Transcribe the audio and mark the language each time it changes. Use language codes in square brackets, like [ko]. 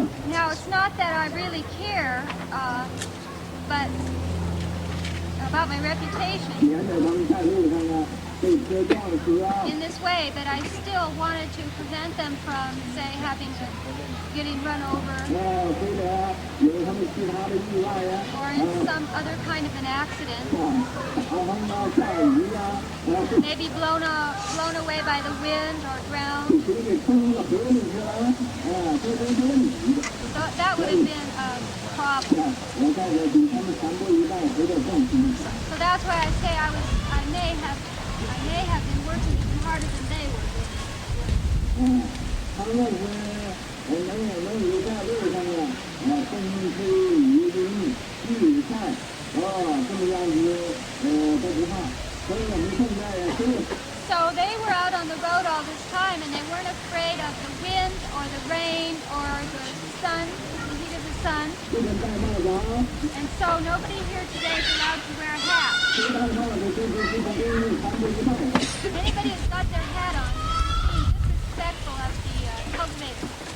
[en] Now, it's not that I really care, but about my reputation [zh] 免得他们在路上被车撞死啊。 [en] in this way, but I still wanted to prevent them from, say, getting run over [zh] 或者有他们其他的意外呀， [en] or in some other kind of an accident, [zh] 大风啊，下雨呀， [en] maybe blown away by the wind or drowned. [zh] 谁给冲到河里去了？这都是问题的。 [en] So that would have been a problem. [zh] 我在这比他们3步1拜回得更辛苦。 [en] So that's why I say I may have been working even harder than they were. [zh] 他们是能有在路上风吹雨淋日晒，这么样子都不怕。所以我们现在 [en] So they were out on the road all this time, and they weren't afraid of the wind or the rain or the sun, the heat of the sun. [zh] 不能戴帽子啊， [en] And so nobody here today is allowed to wear a hat. [zh] 谁戴帽子就是不可以3步1拜。 [en] Anybody who's got their hat on is disrespectful of the cultivators.